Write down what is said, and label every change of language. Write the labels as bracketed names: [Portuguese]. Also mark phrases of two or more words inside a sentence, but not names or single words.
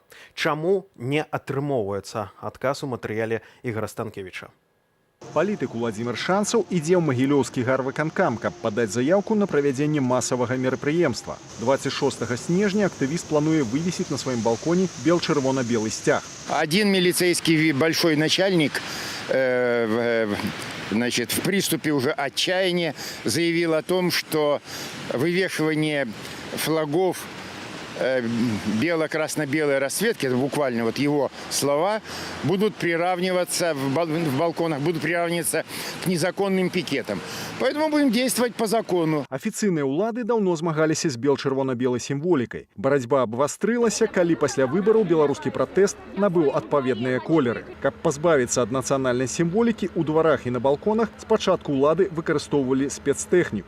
[Belarusian] Чаму не атрымоўваецца? Адказ у матэрыяле Ігора Станкевіча. Палітык Уладзімір Шанцаў ідзе ў Магілёўскі гарвыканкам, каб падаць заявку на правядзенне масавага мерапрыемства. 26 снежня актывіст плануе вывесіць на сваім балконе бел-чырвона-белы сцяг. [Russian] Один милицейский большой начальник в приступе уже отчаяния заявил о том, что вывешивание флагов бело-красно-белой расцветки, это буквально вот его слова, будут приравниваться в балконах, будут приравниваться к незаконным пикетам. Поэтому будем действовать по закону. [Belarusian] Афіцыйныя ўлады даўно змагаліся з бел-чырвона-белай сімволікай. Барацьба абвастрылася, калі пасля выбараў беларускі пратэст набыў адпаведныя колеры. Каб пазбавіцца ад нацыянальнай сімволікі, у дварах і на балконах спачатку ўлады выкарыстоўвалі спецтэхніку.